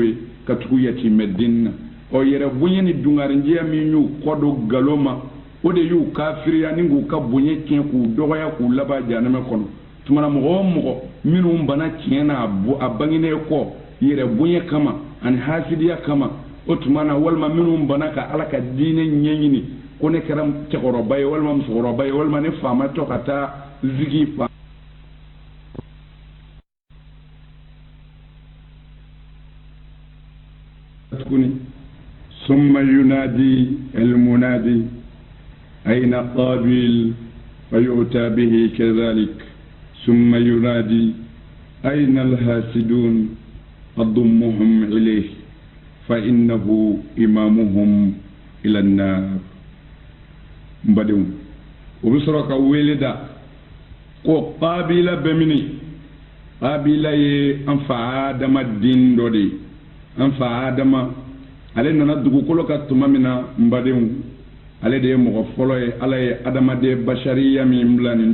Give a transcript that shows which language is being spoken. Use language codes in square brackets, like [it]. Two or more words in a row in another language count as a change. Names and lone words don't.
[bm] ye ka tugu yatimɛ den na ɔ yɛrɛ bonya ni dungarinjɛya min y'u kɔ don nkalon ma o de y'u kafiriya ni k'u ka bonya tiɲɛ k'u dɔgɔya k'u laban jahanɛmɛ kɔnɔ tuma na mɔgɔ o mɔgɔ minnu bana tiɲɛ na a bangenen kɔ yɛrɛ bonya kama ani hasidiya kama o tuma na walima minnu bana ka Ala ka diinɛ ɲɛɲini ko ne kɛra cɛkɔrɔba ye walima musokɔrɔba ye walima ne faama tɔ ka taa zigi fa [ar] tuguni ثم ينادي المنادي أين قابيل فيؤتى به كذلك ثم ينادي أين الحاسدون ضمهم إليه فإنه إمامهم إلى النار [bm] mbadew o bi sɔrɔ ka wele da ko Qabila bɛ mini Qabila ye an fa Adama den dɔ de an fa Adama ale nana dugukolo ka tuma min na mbadew ale de ye mɔgɔ fɔlɔ ye Ala ye adamaden bashariya min bila nin